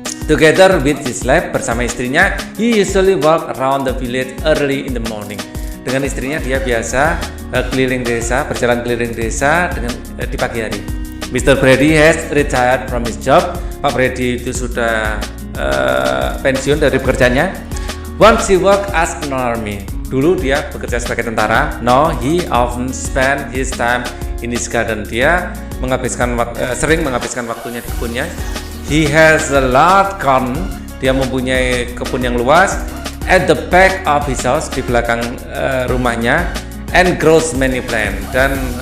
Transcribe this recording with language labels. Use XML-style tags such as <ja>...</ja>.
<en>Together with his wife,</en> <id>bersama istrinya,</id> <en>he usually walk around the village early in the morning.</en> <id>Dengan istrinya dia biasa berjalan keliling desa di pagi hari. Mr.</id> <en>Freddy has retired from his job.</en> <id>Pak Freddy itu sudah pensiun dari pekerjaannya.</id> <en>Once he worked as an army.</en> <id>Dulu dia bekerja sebagai tentara.</id> <en>Now he often spend his time in his garden.</en> <id>Dia sering menghabiskan waktunya di kebunnya.</id> <en>He has a large garden.</en> <id>Dia mempunyai kebun yang luas.</id> <en>At the back of his house,</en> <id>di belakang rumahnya,</id> <en>and grows many plants, dan</en>